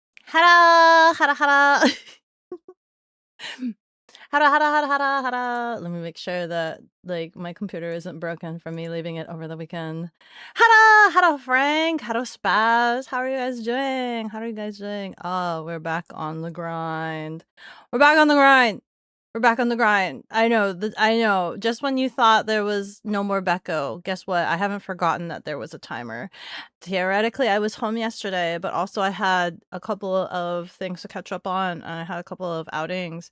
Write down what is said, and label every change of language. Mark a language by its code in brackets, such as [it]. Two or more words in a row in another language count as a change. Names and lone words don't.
[en] Hara, hara, hara. Hara, hara, hara, hara, hara. Let me make sure that like my computer isn't broken from me leaving it over the weekend. Hara, hara, Frank. Hara, Spaz. How are you guys doing? How are you guys doing? Oh, we're back on the grind. We're back on the grind. We're back on the grind. I know. I know. Just when you thought there was no more Beko, guess what? I haven't forgotten that there was a timer. Theoretically, I was home yesterday, but also I had a couple of things to catch up on, and I had a couple of outings.